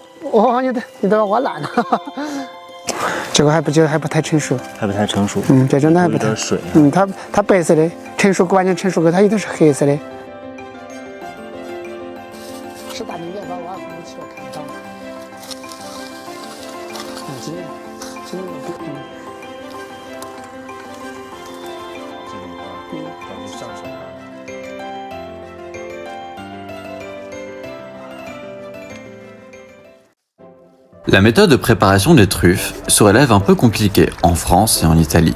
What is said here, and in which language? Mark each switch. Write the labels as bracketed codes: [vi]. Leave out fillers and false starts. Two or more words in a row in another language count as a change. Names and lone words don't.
[zh] 哦，你都挖烂了，这个还不太成熟，还不太成熟，这种的还不太，有点水，它白色的，完全成熟后它一定是黑色的。是大明面包，我服务器我看不到。今天 [fr] La méthode de préparation des truffes se révèle un peu compliquée en France et en Italie.